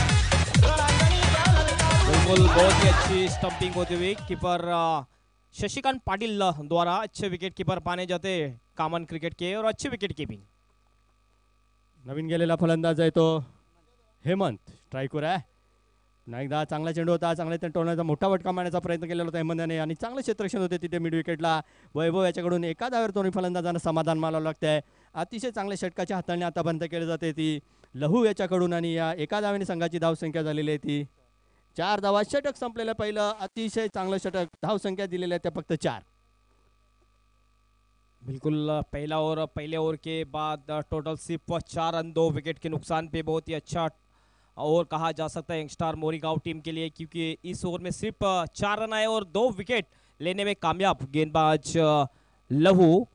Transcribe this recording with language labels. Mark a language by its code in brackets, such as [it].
[hi] बहुत ही अच्छी स्टंपिंग होती हुई कीपर शशिकांत पाटिल द्वारा अच्छे विकेट कीपर माने जाते कॉमन क्रिकेट के और अच्छी विकेट कीपिंग। [mr] नवीन गेलेला फलंदाज आहे तो हेमंत स्ट्राईकवर आहे। पुन्हा एकदा चांगला चेंडू होता चांगला टोलण्याचा मोठा फटका मारण्याचा प्रयत्न केलेला होता हेमंतने आणि चांगलं क्षेत्ररक्षण होते तिथे मिड विकेटला वैभव याच्याकडून एका धावेवर दोन्ही फलंदाजांना समाधान मानावं लागतंय। अतिशय चांगल्या षटकाच्या हाताळणी आतापर्यंत केली जाते ती लहू याच्याकडून आणि या एका धावेने संघाची धावसंख्या झालेली आहे ती 4 धावा। षटक संपलेलं पहिलं अतिशय चांगलं षटक धावसंख्या दिलेल्या त्या फक्त 4। [hi] बिल्कुल पहला ओवर पहले ओवर के बाद टोटल सिर्फ 4 रन 2 विकेट के नुकसान पे बहुत ही अच्छा ओवर कहा जा सकता है यंगस्टार मोरीगांव टीम के लिए क्योंकि इस ओवर में सिर्फ 4 रन आए और 2 विकेट लेने में कामयाब गेंदबाज लहू।